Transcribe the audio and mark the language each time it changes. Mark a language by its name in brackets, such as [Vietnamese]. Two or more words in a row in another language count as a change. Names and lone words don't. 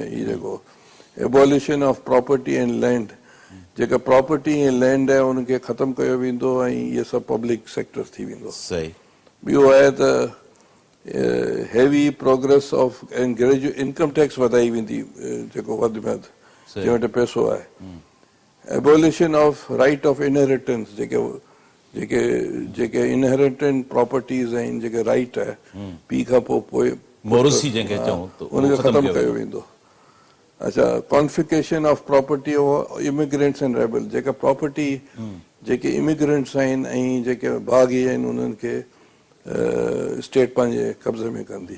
[Sindhi] ही जेको [English] abolition of property and land, [Sindhi] जेका प्रॉपर्टी ऐं लैंड आहे उनखे ख़तमु कयो वेंदो ऐं इहे सभु [English] public sector [Sindhi] थी वेंदो। सही। ॿियो आहे त [English] heavy progress of income tax [Sindhi] वधाई वेंदी, जेको वधि में वधि जंहिं वटि पैसो आहे। [English] abolition of right of inheritance, [Sindhi] जेके [English] inheritant properties [Sindhi] आहिनि, जेके राइट आहे पीउ खां पोइ उनखे ख़तमु कयो वेंदो। अच्छा, [English] confication of property of immigrants and rebel, [Sindhi] जेका प्रॉपर्टी जेके इमिग्रेंट्स आहिनि ऐं जेके बाग़ी आहिनि उन्हनि खे स्टेट पंहिंजे कब्ज़े में कंदी।